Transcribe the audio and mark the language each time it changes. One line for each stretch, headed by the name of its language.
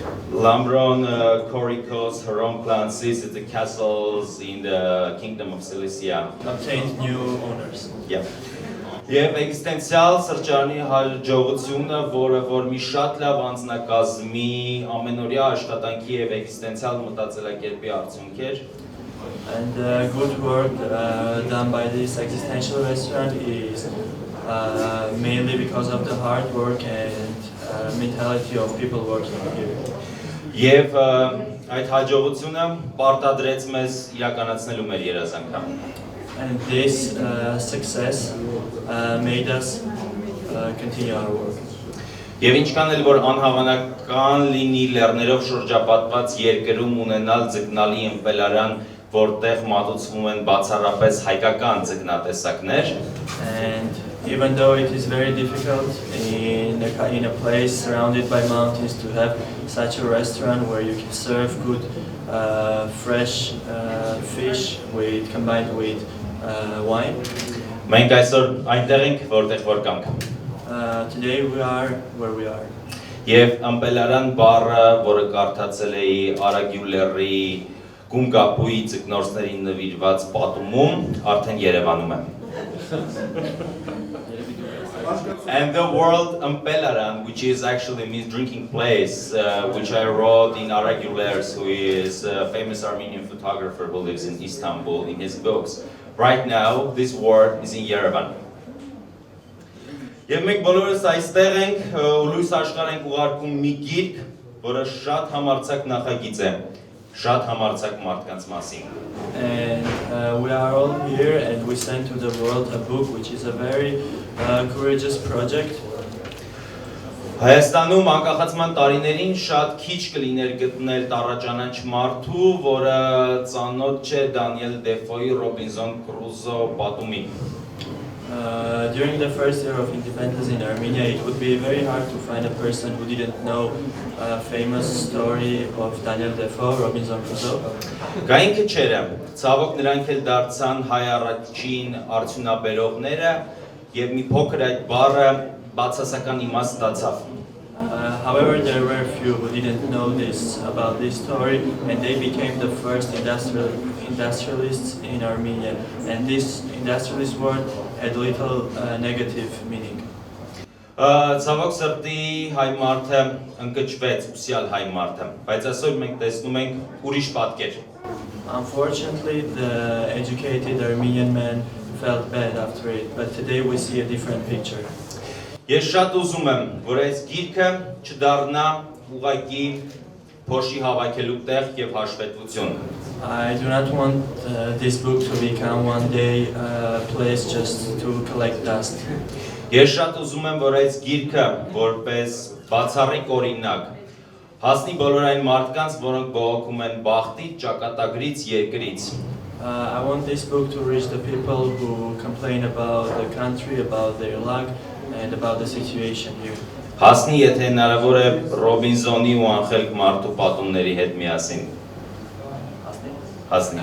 English: Lambron, Korikos, Hռոմկլան, Sis, the castles in the kingdom of Cilicia obtained new owners. Yeah.
Armenian: Եվ էգզիստենցիալ սրճարանի հաջողությունը, որը որ մի շատ լավ անձնակազմի, ամենօրյա աշխատանքի եւ էգզիստենցիալ մտածելակերպի արդյունք էր։
English: And good work done by this existential restaurant is mainly because of the hard work and mentality of people working here.
Armenian: Եվ այդ հաջողությունը պարտադրեց մեզ իրականացնելու մեր երազանքը։
English: And this success made us continue our work.
Armenian: Եվ ինչքան էլ որ անհավանական լինի լեռներով շրջապատված երկրում ունենալ ձկնալի ըմպելարան, որտեղ մատուցվում են բացառապես հայկական ձկնատեսակներ,
English: and even though it is very difficult in a place surrounded by mountains to have such a restaurant where you can serve good fresh fish combined with wine.
Armenian: Մենք այսօր այնտեղ ենք, որտեղ որ կանք։
English: Today we are where we are.
Armenian: Եվ ըմպելարան բառը, որը կարդացել էի Արագյուլերի Գումկապուի ձկնորսներին նվիրված պատումում, արդեն Երևանում է։
English: And the word ըմպելարան, which is actually means drinking place, which I wrote in Aragulers, who is a famous Armenian photographer who lives in Istanbul, in his books. Right now, this word is in Yerevan.
Armenian: Եվ մենք բոլորս այստեղ ենք, ու լույս աշխարհ ենք ուղարկում մի գիրք, որը շատ համարձակ նախագիծ է, շատ համարձակ մարդկանց մասին։
English: And we are all here and we send to the world a book which is a very courageous project.
Armenian: Հայաստանում անկախացման տարիներին շատ քիչ կլիներ գտնել տառաճանաչ մարդու, որը ծանոթ չէ Դանիել Դեֆոյի Ռոբինզոն Կրուզո պատումին։
English: During the first year of independence in Armenia, it would be very hard to find a person who didn't know a famous story of Daniel Defoe, Robinson Crusoe.
Armenian: Գային քչերը, ցավոք նրանք էլ դարձան հայ առաջին արդյունաբերողները, եւ մի փոքր այդ բառը բացասական իմաստ ստացավ։
English: However, there were few who didn't know this about this story, and they became the first industrialists in Armenia. And this industrialist word had little negative meaning.
Armenian: Ցավոք սրտի հայ մարդը ընկճվեց, ուսյալ հայ մարդը, բայց այսօր մենք տեսնում ենք ուրիշ պատկեր։
English: Unfortunately, the educated Armenian man felt bad after it, but today we see a different picture.
Armenian: Ես շատ ուզում եմ, որ այս գիրքը չդառնա ուղղակի փոշի հավաքելու տեղ եւ հաշվետվություն։
English: I do not want this book to become one day a place just to collect dust.
Armenian: Ես շատ ուզում եմ, որ այս գիրքը որպես բացառիկ օրինակ հասնի բոլոր այն մարդկանց, որոնք բողոքում են բախտից, ճակատագրից, երկրից։
English: I want this book to reach the people who complain about the country, about their luck, and about the situation here.
Armenian: Հասնի, եթե հնարավոր է Ռոբինզոնի ու անխելք մարդու պատումների հետ միասին։ Հասնի։